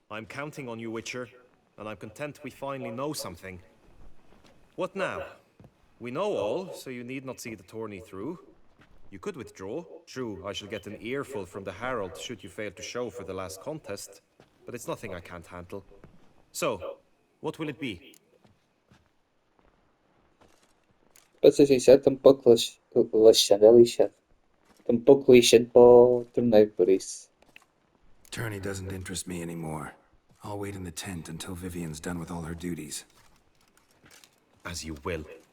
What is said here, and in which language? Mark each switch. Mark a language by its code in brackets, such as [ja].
[en] I'm counting on you, Witcher. And I'm content we finally know something. What now? We know all, so you need not see the tourney through. You could withdraw. True, I shall get an earful from the Herald should you fail to show for the last contest. But it's nothing I can't handle. So, what will it be? [pt] Para ser sincero, estou um pouco relaxado, é lixado. Estou um pouco lixado para o torneio, por isso. [en] Tourney doesn't interest me anymore. I'll wait in the tent until Vivienne's done with all her duties. As you will.